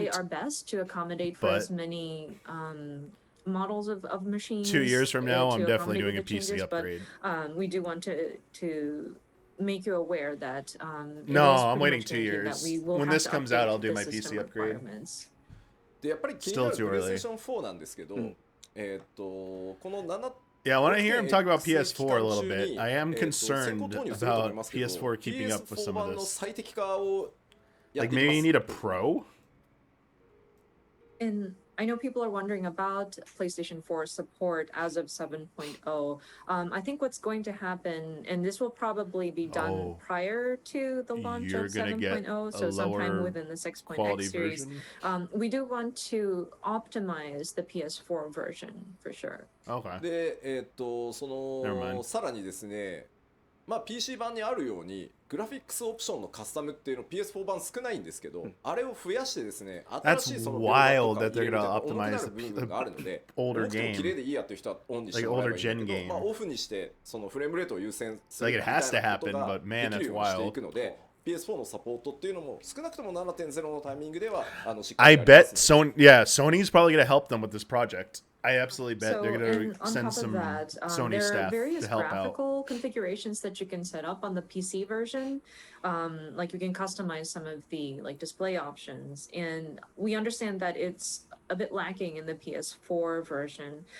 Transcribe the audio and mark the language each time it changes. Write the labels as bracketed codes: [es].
[en] We will try our best to accommodate for as many models of machines. 2 years from now, I'm definitely doing a PC upgrade. But we do want to make you aware that no, I'm waiting 2 years. When this comes out, I'll do my PC upgrade. [ja] でやっぱり気になるプレイステーション4なんですけど、この7 [en] Yeah, when I hear him talk about PS4 a little bit, I am concerned about PS4 keeping up with some of this. Like maybe you need a Pro? And I know people are wondering about PlayStation 4 support as of 7.0. I think what's going to happen, and this will probably be done prior to the launch of 7.0, so sometime within the 6.x series. We do want to optimize the PS4 version for sure. Okay. [ja] で、そのさらにですね、まあ PC 版にあるようにグラフィックスオプションのカスタムっていうの PS4 版少ないんですけど、あれを増やしてですね、新しいそのビルドとか重くなる部分があるので、もっと綺麗でいいやという人はオンにしてもらえばいいんだけど、まあオフにしてそのフレームレートを優先するみたいなことができるようにしていくので。 PS4 のサポートっていうのも少なくとも 7.0 のタイミングではしっかり [en] I bet Sony's probably going to help them with this project. I absolutely bet they're going to send some Sony staff to help out. There are various graphical configurations that you can set up on the PC version. Like you can customize some of the like display options, and we understand that it's a bit lacking in the PS4 version.